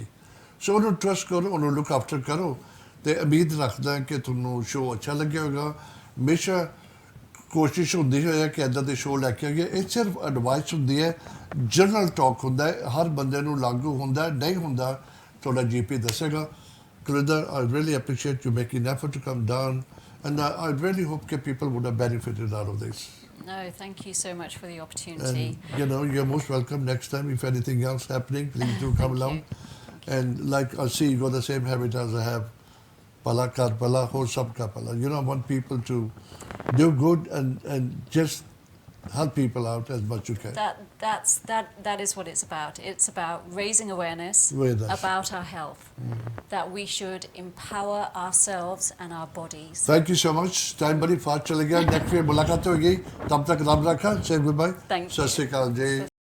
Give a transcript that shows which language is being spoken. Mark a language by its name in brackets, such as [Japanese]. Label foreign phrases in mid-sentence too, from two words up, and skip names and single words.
[Punjabi] ਸੋ ਉਹਨੂੰ ਟਰਸਟ ਕਰੋ, ਉਹਨੂੰ [English] look after [Punjabi] ਕਰੋ ਤੇ ਉਮੀਦ ਰੱਖਦਾ ਕਿ ਤੁਹਾਨੂੰ ਸ਼ੋਅ ਅੱਛਾ ਲੱਗਿਆ ਹੋਵੇਗਾ. ਹਮੇਸ਼ਾ ਕੋਸ਼ਿਸ਼ ਹੁੰਦੀ ਹੈ ਕਿ ਇੱਦਾਂ ਦੇ ਸ਼ੋਅ ਲੈ ਕੇ ਆਈਏ. ਇਹ ਸਿਰਫ ਐਡਵਾਈਸ ਹੁੰਦੀ ਹੈ, [English] general talk [Punjabi] ਹੁੰਦਾ ਹੈ, ਹਰ ਬੰਦੇ ਨੂੰ ਲਾਗੂ ਹੁੰਦਾ ਨਹੀਂ ਹੁੰਦਾ. ਤੁਹਾਡਾ GP ਦੱਸੇਗਾ. [English] Kulwinder, I really appreciate you making an effort to come down, and I really hope that people would have benefited out of this. No, thank you so much for the opportunity. And, you know, you're most welcome next time. If anything else happening, please do come along. And like I see, you got the same habit as I have. [Hindi] पला कर पला, हो सब का पला. [English] You know, I want people to do good and just help people out as much as you can. That is what it's about. It's about raising awareness about our health, that we should empower ourselves and our bodies. Thank you so much. Time [Hindi] बड़ी फास्ट चले गया. [English] Next week [Hindi] मुलाक़ात होगी. [Punjabi] ਤਬ ਤਕ ਰੱਬ ਰਾਖਾ. [English] Say goodbye. Thank you. [Punjabi] ਸ੍ਰੀ ਅਕਾਲ ਜੀ.